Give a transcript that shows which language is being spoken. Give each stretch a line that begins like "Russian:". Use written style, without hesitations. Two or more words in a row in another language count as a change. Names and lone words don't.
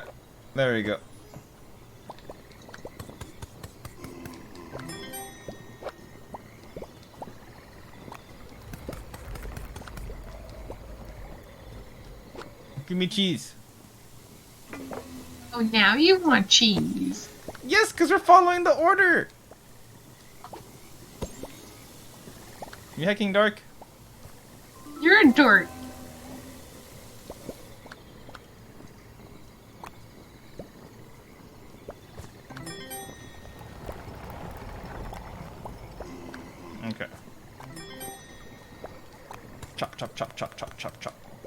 English: There we go. Give me cheese. Oh, now you want cheese. Yes, because we're following the order. You hacking dark? You're a dork. Okay. Chop, chop, chop, chop, chop, chop, chop.